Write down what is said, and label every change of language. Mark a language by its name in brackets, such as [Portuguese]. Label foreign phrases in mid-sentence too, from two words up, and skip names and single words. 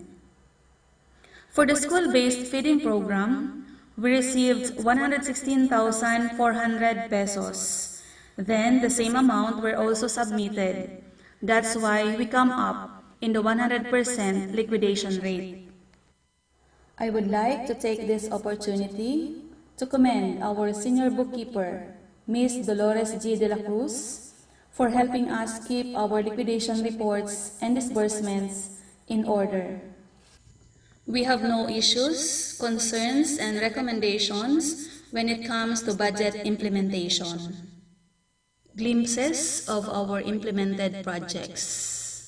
[English] For the school-based feeding program, we received 116,400 pesos. Then the same amount were also submitted. That's why we come up in the 100% liquidation rate. I would like to take this opportunity to commend our senior bookkeeper, Ms. Dolores G. de la Cruz, for helping us keep our liquidation reports and disbursements in order. We have no issues, concerns, and recommendations when it comes to budget implementation. Glimpses of our implemented projects.